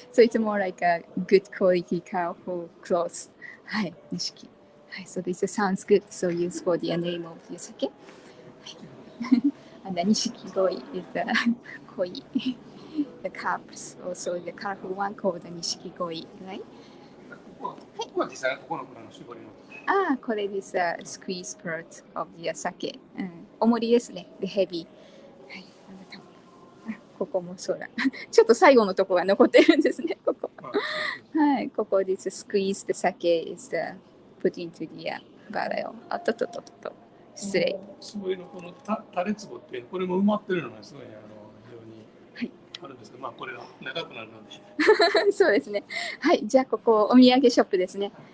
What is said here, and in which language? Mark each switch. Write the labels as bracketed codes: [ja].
[en] So it's more like a good quality colorful cloth. はい、Nishiki. はい、so this sounds good. So use for the name of the sake. And the Nishiki goi is the koi. The cups, also the colorful one called the Nishiki goi, right? [ja] ここは実際ここの蔵の絞りの。これです。 [en] squeeze part of the sake。 [ja] 重りですね。で、ヘビー。はい。ここもそうだ。ちょっと最後のとこが残ってるんですね。ここ。はい。ここです。 [en] squeeze the sake is put into the barrel。 [ja] 失礼。絞りのこのタレ壺ってこれも埋まってるのがすごい非常にあるんですけど、まあこれが長くなるので。そうですね。はい。じゃあここお土産ショップですね。